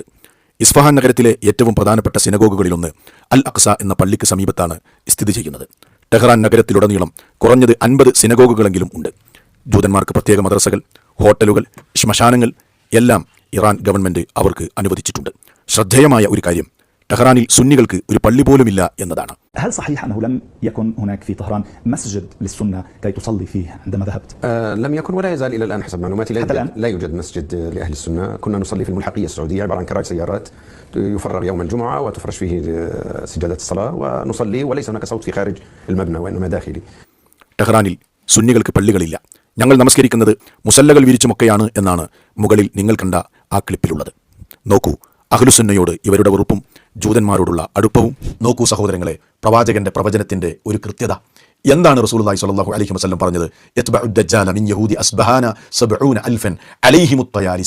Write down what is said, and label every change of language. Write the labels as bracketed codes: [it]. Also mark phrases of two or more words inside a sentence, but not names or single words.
[ml] ഇസ്ഫഹാൻ നഗരത്തിലെ ഏറ്റവും പ്രധാനപ്പെട്ട സിനഗോഗുകളിലൊന്ന് അൽ അഖ്സ എന്ന പള്ളിക്ക് സമീപത്താണ് സ്ഥിതി ചെയ്യുന്നത്. ടെഹ്റാൻ നഗരത്തിലുടനീളം കുറഞ്ഞത് 50 സിനഗോഗുകളെങ്കിലും ഉണ്ട്. ജൂതന്മാർക്ക് പ്രത്യേക മദ്രസകൾ, ഹോട്ടലുകൾ, ശ്മശാനങ്ങൾ എല്ലാം ഇറാൻ ഗവൺമെന്റ് അവർക്ക് അനുവദിച്ചിട്ടുണ്ട്. ശ്രദ്ധേയമായ ഒരു കാര്യം, ടെഹ്റാനിൽ സുന്നികൾക്ക് ഒരു പള്ളി പോലുമില്ല എന്നതാണ്. [ar] هل صحيح أنه لم يكن هناك في طهران مسجد للسنة كي تصلي فيه عندما ذهبت؟ لم يكن ولا يزال إلى الآن حسب معلوماتي. لا يوجد مسجد لأهل السنة. كنا نصلي في الملحقية السعودية، عبارة عن كراج سيارات يفرغ يوم الجمعة وتفرش فيه سجادات الصلاة ونصلي، وليس هناك صوت في خارج المبنى وإنما داخلي. [ml] ടെഹ്റാനിൽ സുന്നികൾക്ക് പള്ളികളില്ല, ഞങ്ങൾ നമസ്കരിക്കുന്നത് മുസല്ലകൾ വിരിച്ചുമൊക്കെയാണ് എന്നാണ് മുകളിൽ നിങ്ങൾ കണ്ട ആ ക്ലിപ്പിലുള്ളത്. നോക്കൂ അഹ്ലുസുന്നയോട് ഇവരുടെ വെറുപ്പും ജൂതന്മാരോടുള്ള അടുപ്പവും. നോക്കൂ സഹോദരങ്ങളെ, പ്രവാചകന്റെ പ്രവചനത്തിന്റെ ഒരു കൃത്യത. [ar] എന്താണ് رسول الله صلى الله عليه وسلم പറഞ്ഞത്? يتبع الدجال من يهود أصبهان 70,000 عليهم الطيالسة.